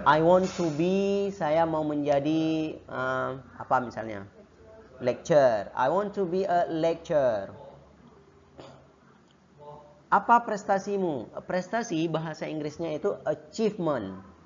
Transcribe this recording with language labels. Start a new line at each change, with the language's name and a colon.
English: I want to be,
Indonesian: saya mau menjadi apa misalnya?
English: Lecturer. I want to be a lecturer.
Indonesian: Apa prestasimu? Prestasi bahasa Inggrisnya itu achievement.